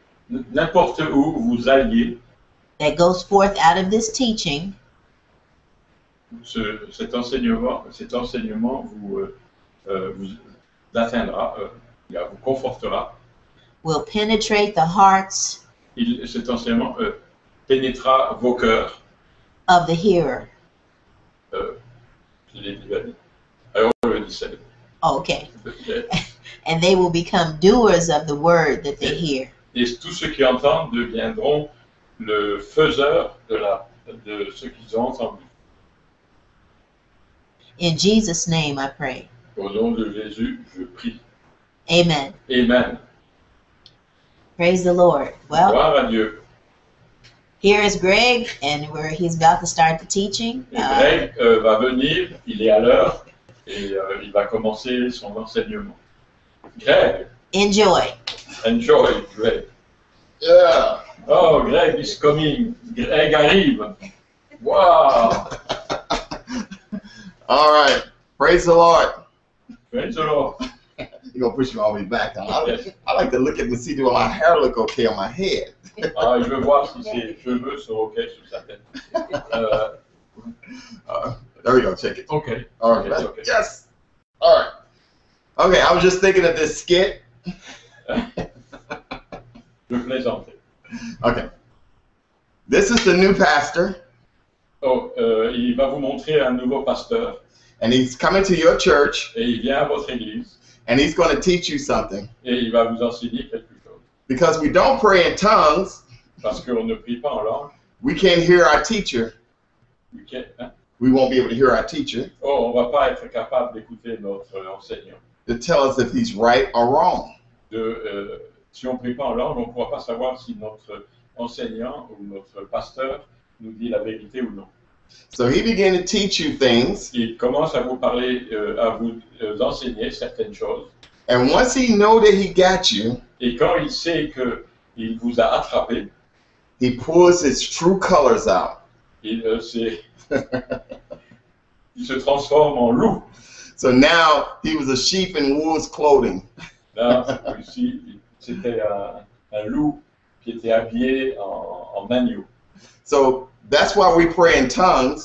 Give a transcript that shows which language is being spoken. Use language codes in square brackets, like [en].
[fr] N'importe où vous alliez, [en] that goes forth out of this teaching [fr] cet enseignement vous atteindra, vous confortera. [en] will penetrate the hearts [fr] Cet enseignement pénétrera vos cœurs. [en] of the hearer. [fr] Je l'ai déjà dit. [en] I already said it. Okay. And they will become doers of the word that they hear. [fr] Et tous ceux qui entendent deviendront le faiseur de ce qu'ils ont entendu. [en] In Jesus' name I pray. [fr] Au nom de Jésus, je prie. [en] Amen. Amen. Praise the Lord. Well, [fr] Gloire à Dieu. [en] here is Greg, and he's about to start the teaching. [fr] Et Greg va venir, il est à l'heure, et il va commencer son enseignement. [en] Greg, Enjoy. enjoy, Greg. Yeah. Oh, Greg is coming. [fr] Greg arrive. [en] Wow. All right. Praise the Lord. Praise the Lord. You're going to push me all the way back. Yes. I like to look at and see do my hair look okay on my head. [fr] Ah, je veux voir si ses cheveux sont OK sur sa tête. [en] There we go. Check it. OK. All right. It's okay. Yes. All right. Okay. I was just thinking of this skit. [fr] Je plaisante. [en] Okay. This is the new pastor, [fr] Oh, il va vous montrer un nouveau pasteur [en] and he's coming to your church, [fr] et il vient à votre église [en] and he's going to teach you something. [fr] et il va vous enseigner quelque chose. [en] Because we don't pray in tongues, [fr] Parce qu'on ne prie pas en langue. [en] we can't hear our teacher. [fr] Hein? [en] We won't be able to hear our teacher [fr] Oh, on va pas être capable d'écouter notre enseignant. [en] to tell us if he's right or wrong. [fr] Si on ne prie pas en langue, on ne pourra pas savoir si notre enseignant ou notre pasteur nous dit la vérité ou non. [en] So he began to teach you things, [fr] Il commence à vous parler, à vous enseigner certaines choses. [en] and once he know that he got you, [fr] Et quand il sait qu'il vous a attrapé, [en] he pulls his true colors out. [fr] il se transforme en loup. [en] So now he was a sheep in wolf's clothing. [fr] Là, ici, c'était un loup qui était habillé en agneau. [en] So that's why we pray in tongues,